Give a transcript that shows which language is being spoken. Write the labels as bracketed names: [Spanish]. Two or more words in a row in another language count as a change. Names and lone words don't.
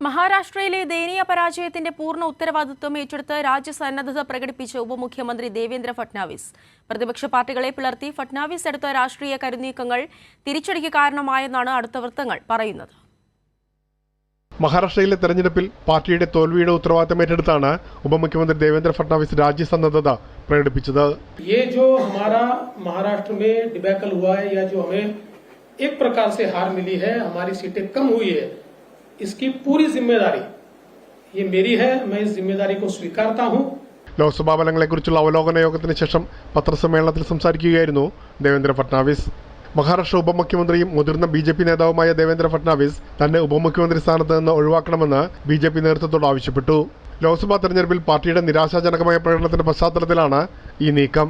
[Malayalam] മഹാരാഷ്ട്രയിലെ ദയനീയ പരാജയത്തിന്റെ പൂർണ്ണ ഉത്തരവാദിത്വം ഏറ്റെടുത്ത് രാജ്യസന്നദ്ധത പ്രകടിപ്പിച്ച ഉപമുഖ്യമന്ത്രി ദേവേന്ദ്ര ഫട്നാവിസ്. പ്രതിപക്ഷ പാർട്ടികളെ പിളർത്തി ഫട്നാവിസ് എടുത്ത രാഷ്ട്രീയ കരുനീക്കങ്ങൾ തിരിച്ചടിക്ക് കാരണമായെന്നാണ് അടുത്ത വൃത്തങ്ങൾ പറയുന്നത്. മഹാരാഷ്ട്രയിലെ തെരഞ്ഞെടുപ്പിൽ പാർട്ടിയുടെ തോൽവിയുടെ ഉത്തരവാദിത്തം ഏറ്റെടുത്താണ് ഉപമുഖ്യമന്ത്രി ദേവേന്ദ്ര ഫട്നാവിസ് രാജ്യസന്നദ്ധത പ്രകടിപ്പിച്ചത്. [Hindi] महाराष्ट्र में डिबैकल हुआ है या जो हमें एक प्रकार से हार मिली है, हमारी सीटें कम हुई है, इसकी पूरी जिम्मेदारी ये मेरी है. मैं इस जिम्मेदारी को स्वीकारता हूं. [Malayalam] ലോക്സഭാ ഫലങ്ങളെക്കുറിച്ചുള്ള അവലോകന യോഗത്തിന് ശേഷം പത്രസമ്മേളനത്തിൽ സംസാരിക്കുകയായിരുന്നു ദേവേന്ദ്ര ഫട്നാവിസ്. മഹാരാഷ്ട്ര ഉപമുഖ്യമന്ത്രിയും മുതിർന്ന ബിജെപി നേതാവുമായ ദേവേന്ദ്ര ഫട്നാവിസ് തന്നെ ഉപമുഖ്യമന്ത്രി സ്ഥാനത്ത് നിന്ന് ഒഴിവാക്കണമെന്ന് ബിജെപി നേതൃത്വത്തോട് ആവശ്യപ്പെട്ടു. ലോക്സഭാ തെരഞ്ഞെടുപ്പിൽ പാർട്ടിയുടെ നിരാശാജനകമായ പ്രകടനത്തിന്റെ പശ്ചാത്തലത്തിലാണ് ഈ നീക്കം.